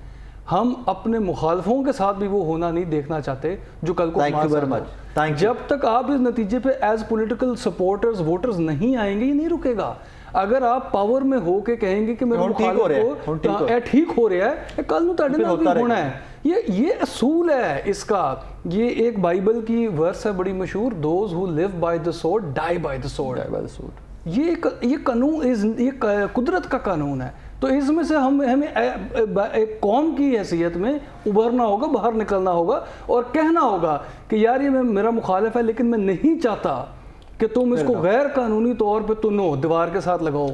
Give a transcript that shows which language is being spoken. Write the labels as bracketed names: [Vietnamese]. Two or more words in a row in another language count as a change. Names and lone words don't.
[Urdu] ہم اپنے مخالفوں کے ساتھ بھی وہ ہونا نہیں دیکھنا چاہتے جو کل کو ہمارے ساتھ. جب تک آپ اس نتیجے پہ [English] as political supporters voters [Urdu] نہیں آئیں گے, یہ نہیں رکے گا. اگر آپ پاور میں ہو کے کہیں گے کہ میرے مخالف کو ٹھیک ہو رہا ہے, [Punjabi] کل نو تہاڈے نال بھی ہونا ہے. [Urdu] یہ اصول ہے اس کا. یہ ایک بائبل کی ورس ہے بڑی مشہور, [English] those who live by the sword die by the sword. [Urdu] یہ قانون, یہ قدرت کا قانون ہے. تو اس میں سے ہمیں ایک قوم کی حیثیت میں ابھرنا ہوگا, باہر نکلنا ہوگا اور کہنا ہوگا کہ یار یہ میرا مخالف ہے, لیکن میں نہیں چاہتا کہ تم اس کو غیر قانونی طور پہ تنو دیوار کے ساتھ لگاؤ.